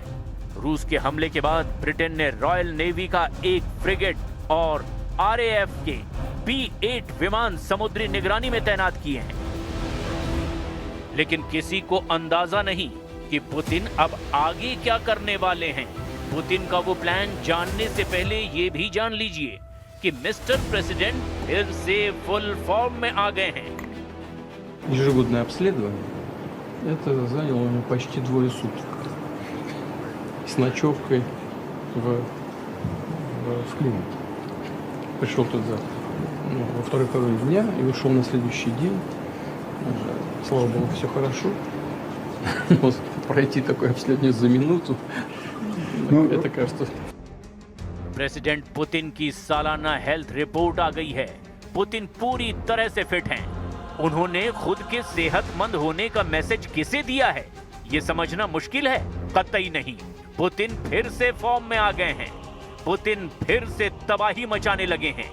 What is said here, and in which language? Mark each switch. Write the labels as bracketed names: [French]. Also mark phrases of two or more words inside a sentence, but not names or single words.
[Hindi] रूस के हमले के बाद ब्रिटेन ने रॉयल नेवी का एक फ्रिगेट और RAF के P-8 विमान समुद्री निगरानी में तैनात किए हैं। लेकिन किसी को अंदाजा नहीं कि पुतिन अब आगे क्या करने वाले हैं। पुतिन का वो प्लान जानने से पहले ये भी जान लीजिए कि [English] Mister President [Hindi] फिर से [English] full form [Hindi] में आ गए हैं। [Russian] Ежегодное обследование. Это заняло мне почти 2 суток. С ночевкой в клинике. Пришел туда во второй половине дня и ушел на следующий день. Слава богу, все хорошо. Но пройти такое обследование за минуту, это кажется... [Hindi] प्रेसिडेंट पुतिन की सालाना हेल्थ रिपोर्ट आ गई है। पुतिन पूरी तरह से फिट हैं। उन्होंने खुद के सेहतमंद होने का मैसेज किसे दिया है, ये समझना मुश्किल है? कतई नहीं। पुतिन फिर से फॉर्म में आ गए हैं। पुतिन फिर से तबाही मचाने लगे हैं।